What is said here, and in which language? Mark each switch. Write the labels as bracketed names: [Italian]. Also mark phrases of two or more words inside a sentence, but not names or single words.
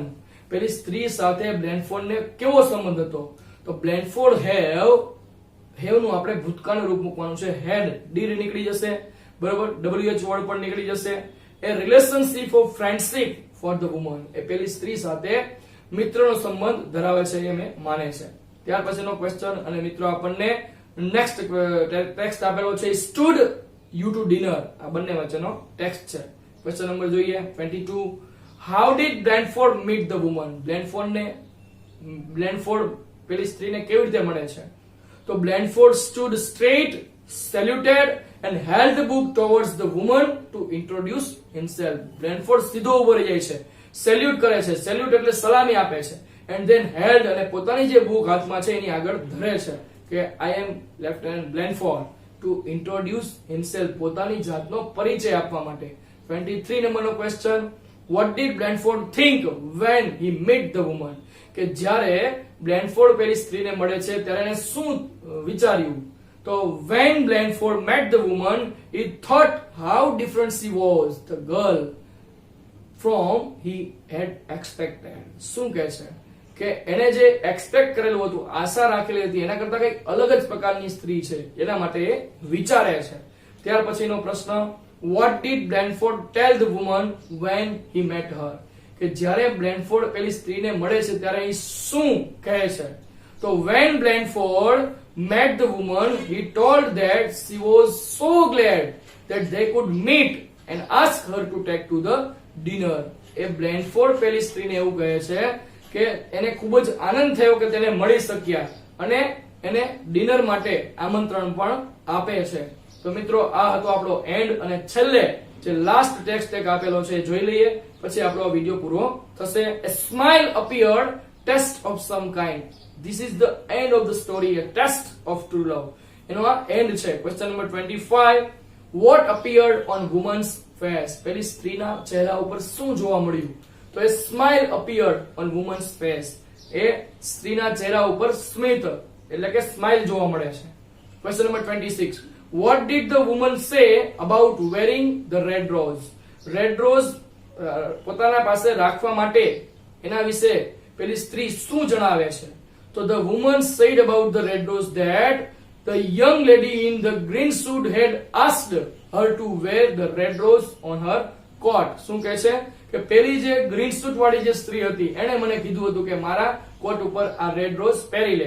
[Gujarati] પેલી સ્ત્રી સાથે Blandford ને કેવો સંબંધ હતો? તો Blandford have નું આપણે ભૂતકાળનું રૂપ મૂકવાનું છે, [English] had, did [Gujarati] નીકળી જશે, બરોબર, wh વર્ડ પણ નીકળી જશે. [English] a relationship of friendship for the woman, [Gujarati] એ પેલી સ્ત્રી સાથે મિત્રનો સંબંધ ધરાવે છે એ મેં માને છે. ત્યાર પછીનો ક્વેશ્ચન અને મિત્રો આપણને [English] next text [Gujarati] આપેલો છે, [English] stood you to dinner, [Gujarati] આ બંને વચ્ચેનો ટેક્સ્ટ છે. [English] question number [Gujarati] જોઈએ 22, [English] how did Blandford meet the woman? [Gujarati] Blandford પેલી સ્ત્રીને કેવી રીતે મળે છે? [English] તો Blandford stood straight, saluted and held the book towards the woman to introduce himself. [Gujarati] Blandford સીધો ઉભો રહી જાય છે, સેલ્યુટ કરે છે, સેલ્યુટ એટલે સલામી આપે છે, [English] and then held [Gujarati] અને પોતાની જે બુક હાથમાં છે એની આગળ ધરે છે કે [English] I am Lieutenant Blandford to introduce himself, [Gujarati] પોતાની જાતનો પરિચય આપવા માટે. 23 નંબરનો ક્વેશ્ચન, [English] what did Blandford think when he met the woman? [Gujarati] કે જ્યારે Blandford પેલી સ્ત્રીને મળે છે ત્યારે એને શું વિચાર્યું? [English] તો when Blandford met the woman he thought how different she was, the girl, from he had expected. [Gujarati] શું કહે છે કે એને જે એક્સપેક્ટ કરેલું હતું, આશા રાખેલી હતી, એના કરતા કંઈક અલગ જ પ્રકારની સ્ત્રી છે, એના માટે એ વિચારે છે. ત્યાર પછીનો પ્રશ્ન, [English] what did Blandford tell the woman when he met her? [Gujarati] કે જ્યારે Blandford પેલી સ્ત્રીને મળે છે ત્યારે એ શું કહે છે? [English] તો when Blandford met the woman he told that she was so glad that they could meet and ask her to take to the dinner. [Gujarati] એ Blandford પેલી સ્ત્રીને એવું કહે છે કે એને ખૂબ જ આનંદ થયો કે તેને મળી શક્યા અને એને ડિનર માટે આમંત્રણ પણ આપે છે. તો મિત્રો આ હતો આપણો એન્ડ અને છેલ્લે જે [English] last text [Gujarati] એક આપેલો છે જોઈ લઈએ પછી આપણો આ વિડિયો પૂરો થશે. [English] A smile appeared, test of some kind. This is the end of the story, a test of true love. [Gujarati] એનો આ એન્ડ છે. [English] question number [Gujarati] 25, [English] what appeared on woman's face? [Gujarati] પેલી સ્ત્રીના ચહેરા ઉપર શું જોવા મળ્યું? [English] તો a smile appeared on woman's face. [Gujarati] એ સ્ત્રીના ચહેરા ઉપર સ્મિત એટલે કે સ્માઇલ જોવા મળે છે. [English] question number [Gujarati] 26, [English] what did the woman say about wearing the red rose? Red rose [Gujarati] પોતાના પાસે રાખવા માટે એના વિશે પેલી સ્ત્રી શું જણાવે છે? [English] તો the woman said about the red rose that the young lady in the green suit had asked her to wear the red rose on her coat. [Gujarati] શું કહે છે કે પેલી જે [English] green suit [Gujarati] વાળી જે સ્ત્રી હતી એણે મને કીધું હતું કે મારા કોટ ઉપર આ [English] red rose [Gujarati] પહેરી લે.